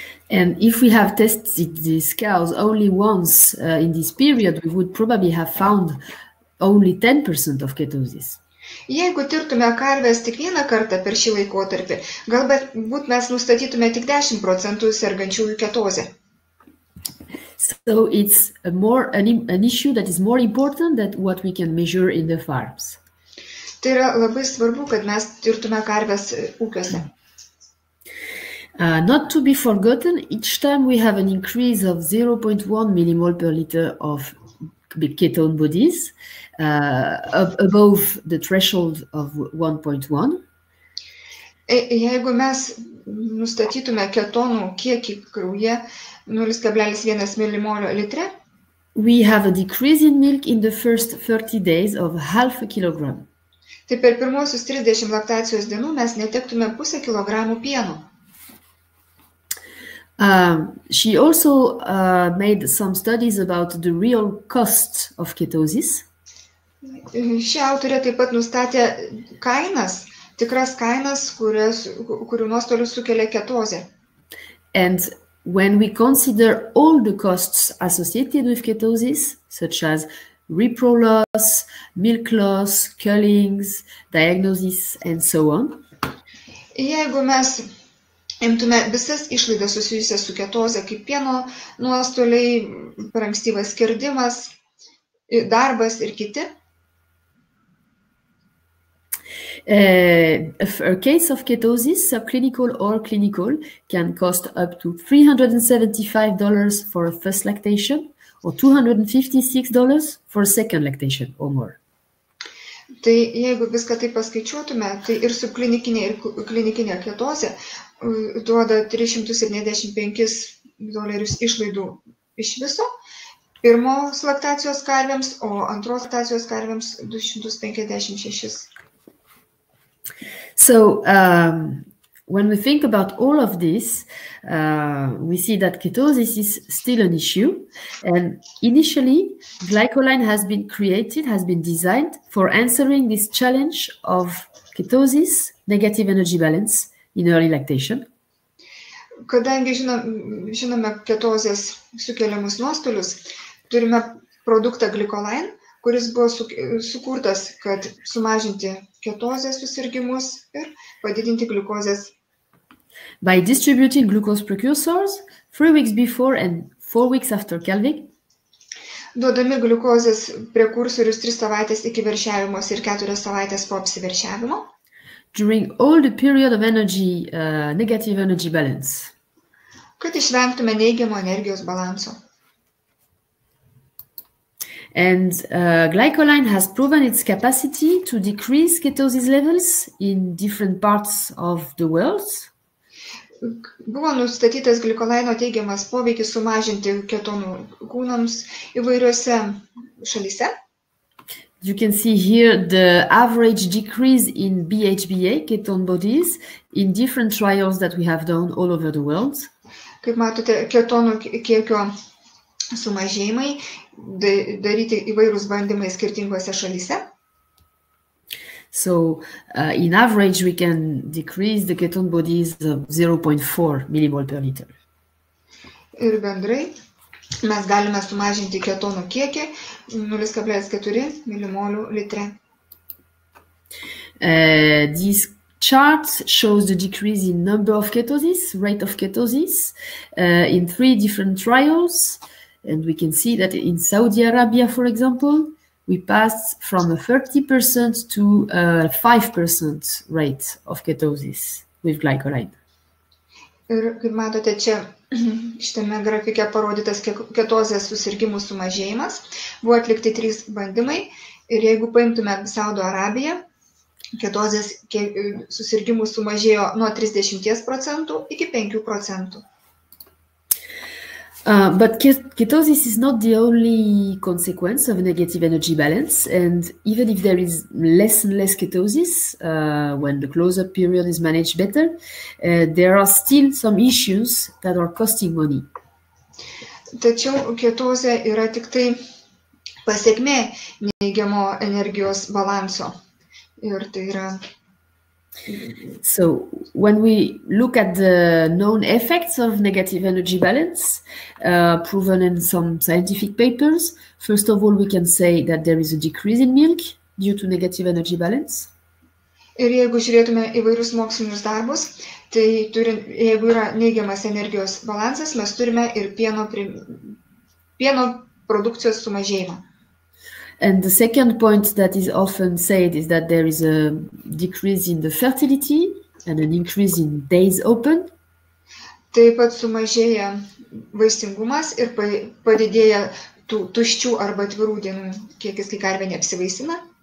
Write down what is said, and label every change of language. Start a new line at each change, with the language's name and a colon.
English: And if we have tested these cows only once in this period, we would probably have found only 10% of ketosis.
Lithuanian: Jeigu tirtume karves tik vieną kartą per šį laikotarpį, galbūt mes nustatytume tik 10% sergančiųjų ketozę.
English: So it's an issue that is more important than what we can measure in the farms.
Lithuanian: Tai yra labai svarbu, kad mes tirtume karves ūkiuose.
English: Not to be forgotten, each time we have an increase of 0.1 millimole per liter of ketone bodies above the threshold of 1.1.
Lithuanian: Jeigu mes nustatytume ketonų kiekį kraujyje 0,1 milimolio litre,
English: we have a decrease in milk in the first 30 days of half a kilogram.
Lithuanian: Tai per pirmosius 30 laktacijos dienų mes netektume 0,5 kilogramų pieno.
English: She also made some studies about the real cost of ketosis.
Lithuanian: Ši autorė taip pat nustatė kainas, tikras kainas, kurių nuostolius sukelia ketozė.
English: And when we consider all the costs associated with ketosis, such as repro loss, milk loss, cullings, diagnosis, and so on.
Lithuanian: Jeigu mes imtume visas išlaidas susijusias su ketoze, kaip pieno nuostoliai, per ankstyvas skerdimas, darbas ir kiti.
English: A case of ketosis, subclinical or clinical, can cost up to $375 for a first lactation or $256 for a second lactation or more.
Lithuanian: Tai jeigu viską taip paskaičiuotume, tai ir subklinikinė ir klinikinė ketozė duoda $375 išlaidų iš viso, pirmos laktacijos karvėms, o antros laktacijos karvėms $256.
English: So when we think about all of this, we see that ketosis is still an issue. And initially, glycoline has been designed for answering this challenge of ketosis, negative energy balance in early lactation.
Lithuanian: Kadangi žinome ketozės sukeliamus nuostolius, turime produktą glycoline, kuris buvo sukurtas, kad sumažinti ketozės susirgimus ir padidinti gliukozės.
English: By distributing glucose precursors 3 weeks before and 4 weeks after calving,
Lithuanian: duodami gliukozės prekursorius 3 savaitės iki veršiavimos ir 4 savaitės po apsiveršiavimo,
English: during all the period of energy, negative energy balance,
Lithuanian: kad išvengtume neigiamo energijos balanso.
English: And glycoline has proven its capacity to decrease ketosis levels in different parts of the world.
Lithuanian: Buvo nustatytas glikolaino teigiamas poveikis sumažinti ketonų kūnams įvairiose šalyse.
English: You can see here the average decrease in BHBA, ketone bodies, in different trials that we have done all over the world.
Lithuanian: Kaip matote, ketonų kiekio sumažėjimai daryti įvairūs bandymai skirtingose šalyse.
English: So, in average, we can decrease the ketone bodies of 0.4 millimole per liter.
Lithuanian: Ir bendrai mes galime sumažinti ketonų kiekį 0,4 milimolių litre.
English: This chart shows the decrease in number of ketosis, rate of ketosis, in 3 different trials. And we can see that in Saudi Arabia, for example, we passed from a 30% to a 5% rate of ketosis with glycoline.
Lithuanian: Ir kaip matote, čia šitame grafike parodytas ketozės susirgimų sumažėjimas. Buvo atlikti 3 bandymai ir jeigu paimtume Saudo Arabiją, ketozės susirgimų sumažėjo nuo 30% iki 5%.
English: But ketosis is not the only consequence of a negative energy balance, and even if there is less and less ketosis, when the close-up period is managed better, there are still some issues that are costing money.
Lithuanian: Tačiau ketozė yra tik tai pasekmė neigiamo energijos balanso. Ir tai yra.
English: So when we look at the known effects of negative energy balance, proven in some scientific papers, first of all, we can say that there is a decrease in milk due to negative energy balance.
Lithuanian: Ir jeigu žiūrėtume įvairius mokslinius darbus, tai jeigu yra neigiamas energijos balansas, mes turime ir pieno produkcijos sumažėjimą.
English: And the second point that is often said is that there is a decrease in the fertility and an increase in days open.
Lithuanian: Taip pat sumažėja vaisingumas ir padidėja tų tuščių arba atvirų dienų kiekis, kai karvė neapsivaisina.